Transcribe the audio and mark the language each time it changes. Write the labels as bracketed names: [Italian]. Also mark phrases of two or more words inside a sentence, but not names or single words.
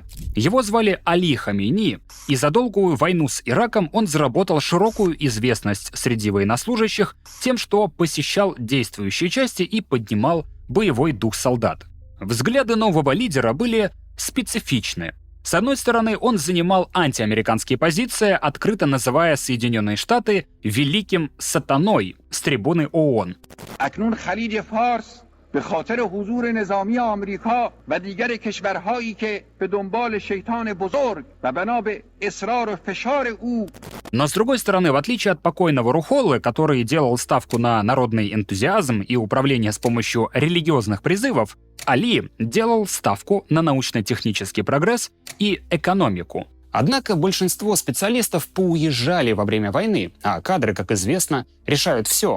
[Russian] Его звали Али Хамейни, и за долгую войну с Ираком он заработал широкую известность среди военнослужащих тем, что посещал действующие части и поднимал боевой дух солдат. Взгляды нового лидера были специфичны. С одной стороны, он занимал антиамериканские позиции, открыто называя Соединенные Штаты «великим сатаной» с трибуны ООН. [Persian] به خاطر حضور نظامی آمریکا و دیگر کشورهایی که به دنبال شیطان بزرگ و بنا به اصرار و فشار او. [Russian] Но с другой стороны, в отличие от покойного Рухоллы, который делал ставку на народный энтузиазм и управление с помощью религиозных призывов, Али делал ставку на научно-технический прогресс и экономику. Однако большинство специалистов поуезжали во время войны, а кадры, как известно, решают все.